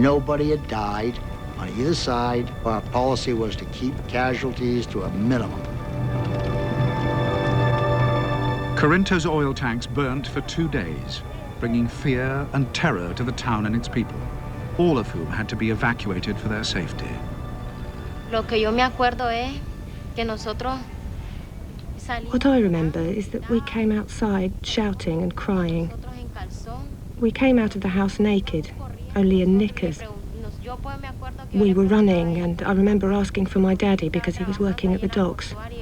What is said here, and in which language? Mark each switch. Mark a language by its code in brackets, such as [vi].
[en] Nobody had died on either side. Our policy was to keep casualties to a minimum. Corinto's oil tanks burnt for 2 days, bringing fear and terror to the town and its people, all of whom had to be evacuated for their safety. [es] Lo que yo me acuerdo es que nosotros [en] What I remember is that we came outside shouting and crying. We came out of the house naked, only in knickers. We were running, and I remember asking for my daddy because he was working at the docks.